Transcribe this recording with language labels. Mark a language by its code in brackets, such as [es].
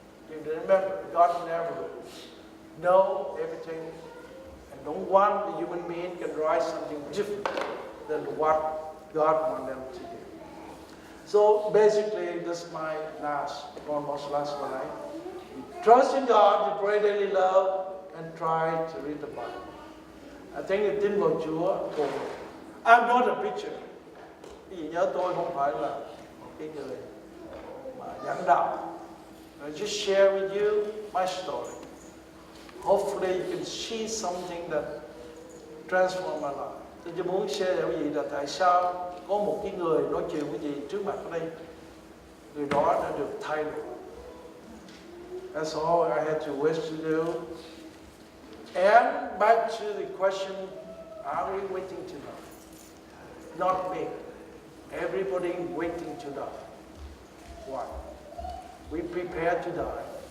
[en] You remember, God never know everything, and no one, the human being, can write something different than what God wants them to do. So basically, this is my almost last slide. Trust in God, to pray daily love, and try to read the Bible. I think it [vi] tin vào Chúa cùng. [en] I'm not a preacher. [vi] Quý vị nhớ tôi không phải là một cái người mà giảng đạo. [en] I just share with you my story. Hopefully you can see something that transform my life. [vi] Tôi muốn share với quý vị là tại sao có một cái người nói chuyện với quý vị trước mặt ở đây, người đó đã được thay đổi. [en] That's all I had to wish to do. And back to the question, are we waiting to die? Not me. Everybody waiting to die. Why? We prepare to die.